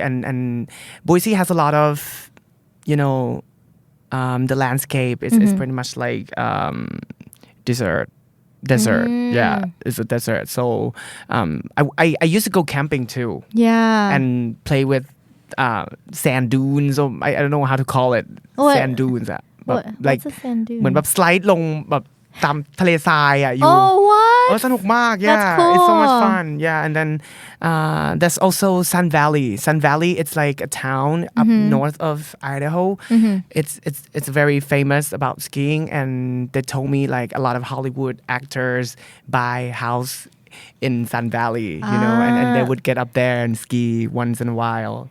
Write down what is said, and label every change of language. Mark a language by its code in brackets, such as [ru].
[en] And Boise has a lot of, you know, the landscape is pretty much like desert. Yeah, it's a desert. So I used to go camping too. Yeah. And play with sand dunes, or I don't know how to call it. Sand dunes [th] อะแบบ [en] like What's a sand dune? [th] เหมือนแบบสไลด์ลงแบบตามทะเลทรายอะอยู่ [en] Oh, what? [th] สนุกมาก [en] yeah. That's cool. It's so much fun. Yeah, and then there's also Sun Valley. Sun Valley, it's like a town up north of Idaho. It's very famous about skiing, and they told me like a lot of Hollywood actors buy house in Sun Valley, you know, and they would get up there and ski once in a while.